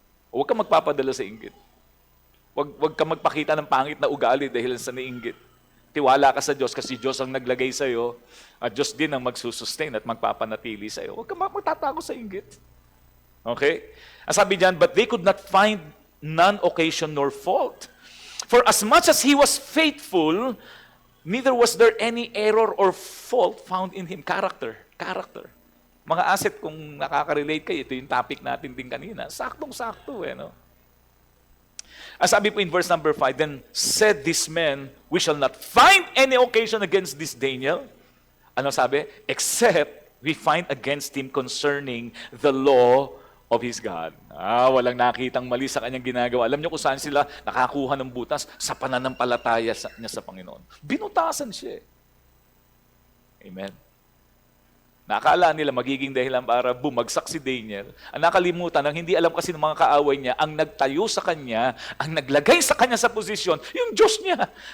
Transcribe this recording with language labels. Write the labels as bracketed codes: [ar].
[tl] Huwag ka magpapadala sa inggit. Huwag ka magpakita ng pangit na ugali dahil sa naiinggit. Tiwala ka sa Diyos kasi Diyos ang naglagay sa iyo at Diyos din ang magsusustain at magpapanatili sa iyo. Huwag ka magtatago sa inggit. [en] Okay? [tl] Ang sabi diyan, [en] but they could not find none occasion nor fault. For as much as he was faithful, neither was there any error or fault found in him. Character. [tl] Mga asset, kung nakaka-relate kayo, ito yung topic natin din kanina. Saktong-sakto eh, no? [en] As sabi po in verse number 5, then said this man, we shall not find any occasion against this Daniel. [tl] Ano sabi? [en] Except we find against him concerning the law of his God. [tl] Walang nakitang mali sa kanyang ginagawa. Alam niyo kung saan sila nakakuha ng butas? Sa pananampalataya niya sa Panginoon. Binutasan siya. Amen. Nakakala nila magiging dahilan para bumagsak si Daniel. Ang nakalimutan, ang hindi alam kasi ng mga kaaway niya, ang nagtayo sa kanya, ang naglagay sa kanya sa posisyon, yung Diyos niya.